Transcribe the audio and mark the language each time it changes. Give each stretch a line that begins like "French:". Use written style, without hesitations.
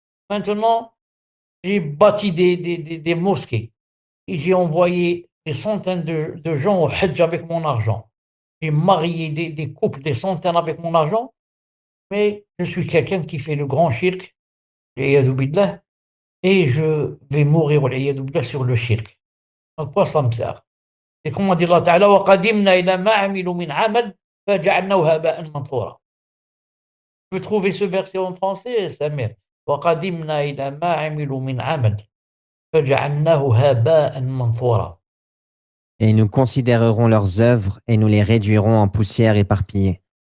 French: Maintenant, j'ai bâti des mosquées et j'ai envoyé des centaines de gens au Hajj avec mon argent. J'ai marié des couples, des centaines avec mon argent, mais je suis quelqu'un qui fait le grand shirk,
Arabic: l'iyadou billah,
French: et je vais mourir l'iyadou billah sur le shirk. À quoi ça me sert? C'est comme dit Allah Ta'ala,
Arabic: وَقَدِمْنَا إِلَى مَا عَمِلُوا مِنْ عَمَلٍ فَجَعَلْنَاهُ هَبَاءً مَنْثُورًا.
French: Tu peux trouver ce verset en français, Samir.
Arabic: وَقَدِمْنَا إِلَى مَا عَمِلُوا مِنْ عَمَلٍ فَجَعَلْنَاهُ هَبَاءً مَنْثُورًا.
French: Et nous considérerons leurs œuvres et nous les réduirons en poussière éparpillée.